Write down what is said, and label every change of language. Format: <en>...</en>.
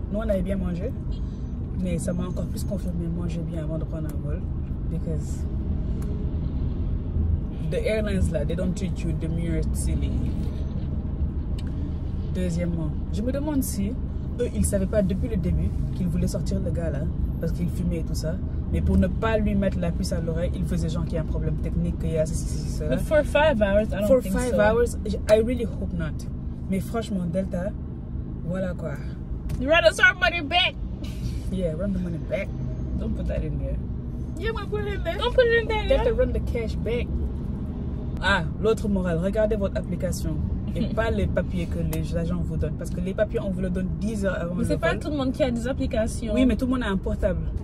<fr>Nous on avait bien mangé, mais ça m'a encore plus confirmé, mangez bien avant de prendre un vol,</fr> <en>because the airlines là, they don't treat you demure silly.</en> <fr>Deuxièmement, je me demande si eux, ils ne savaient pas depuis le début qu'ils voulaient sortir le gars là, parce qu'il fumait et tout ça. Mais pour ne pas lui mettre la puce à l'oreille, ils faisaient genre qu'il y a un problème technique, qu'il y a ceci, cela.</fr> <en>But for 5 hours, I don't think so. For 5 hours, I really hope not.</en> <fr>Mais franchement, Delta, voilà quoi.</fr> <en>You run us our money back. Yeah, run the money back. Don't put that in there. Yeah, I'm gonna put it in there. Don't put it in there. Delta, run the cash back.</en> <fr>Ah, l'autre morale, regardez votre application et pas les papiers que les agents vous donnent. Parce que les papiers, on vous le donne 10 heures avant. Mais c'est pas tout le monde qui a des applications. Oui, mais tout le monde a un portable.</fr>